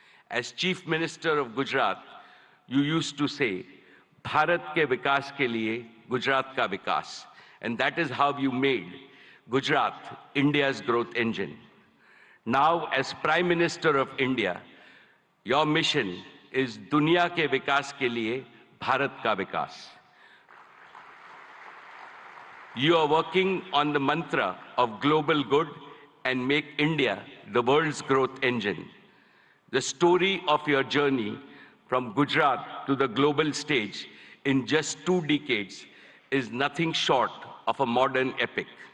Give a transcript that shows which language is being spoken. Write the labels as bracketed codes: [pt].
[en] As Chief Minister of Gujarat, you used to say, [hi] Bharat ke vikas ke liye Gujarat ka vikas. [en] And that is how you made Gujarat India's growth engine. Now, as Prime Minister of India, your mission is [hi] दुनिया के विकास के लिए भारत का विकास. [en] You are working on the mantra of global good and make India the world's growth engine. The story of your journey from Gujarat to the global stage in just 2 decades is nothing short of a modern epic.